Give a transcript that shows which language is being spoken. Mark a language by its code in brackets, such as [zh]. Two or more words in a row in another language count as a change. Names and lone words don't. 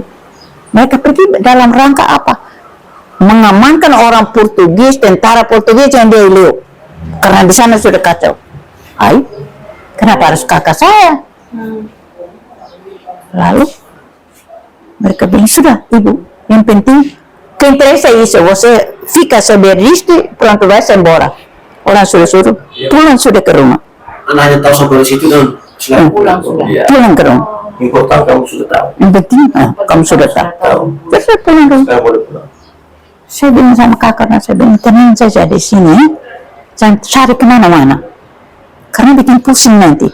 [id] Mereka pergi dalam rangka apa? Mengamankan orang Portugis, tentara Portugis yang di Ilu. Karena di sana sudah kacau. Kenapa harus kakak saya? Lalu mereka bilang, sudah ibu, yang penting [pt] que interesa isso, você fica saber disto, pronto vai embora. [id] Orang suruh pulang sudah ke rumah. Anaknya tahu sampai di situ dan Pulang sudah. Iya. Pulang ke rumah. Important kamu sudah tahu. Yang penting, kamu sudah tahu. Terus saya pulang dulu. Sekarang boleh pulang. Saya bilang sama kakaknya, saya bilang tenang saja di sini, jangan cari kemana-mana, karena bikin pusing nanti.